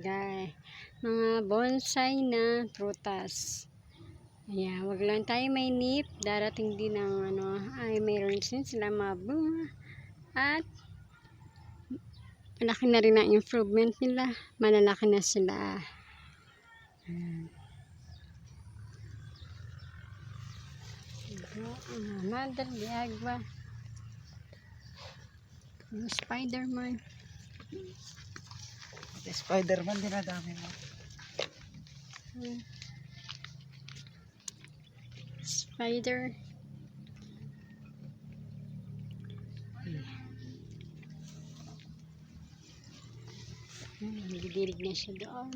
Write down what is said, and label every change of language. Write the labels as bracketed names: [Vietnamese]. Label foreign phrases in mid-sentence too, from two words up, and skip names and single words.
[Filipino] Guys. Mga bonsai na prutas. Ayan. Wag lang tayo mainip. Darating din ang ay mayroon din sila mga bunga. At malaki na rin ang improvement nila. Malalaki na sila. Madre de Agua. Yung Spider-Man. Spider-Man din na dami mo. Spider. Nagdidilig na siya doon.